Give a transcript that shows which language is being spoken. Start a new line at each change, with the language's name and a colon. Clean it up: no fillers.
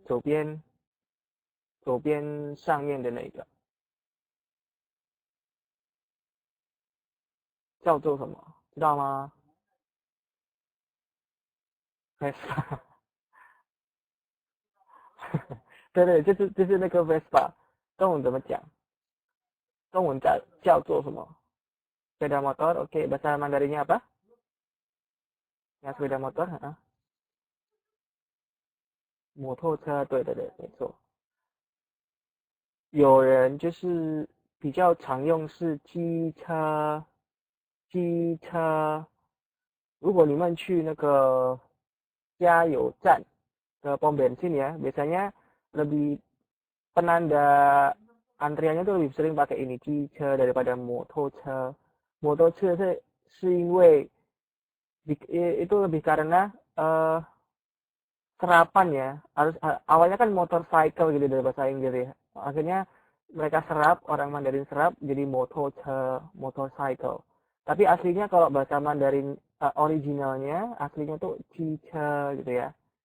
Chinese: 左边上面的那个叫做什么？知道吗？Vespa，对对，就是那个 Vespa，中文怎么讲？中文叫做什么？
Indonesian: Sepeda motor, oke. Bahasa Mandarinnya apa? Ya, sepeda motor,
Chinese: 摩托车，对对对，没错。有人就是比较常用是机车，机车。如果你们去那个加油站
Indonesian: ke pom bensin ya, biasanya lebih penanda antriannya tuh lebih sering pakai ini 机车 daripada motor 车
Chinese: 是因为
Indonesian: itu lebih karena serapan ya, harus awalnya kan motorcycle gitu dari bahasa Inggris ya, akhirnya mereka serap, orang Mandarin serap jadi motorcycle, tapi aslinya kalau bahasa Mandarin originalnya aslinya tuh 汽车 gitu ya.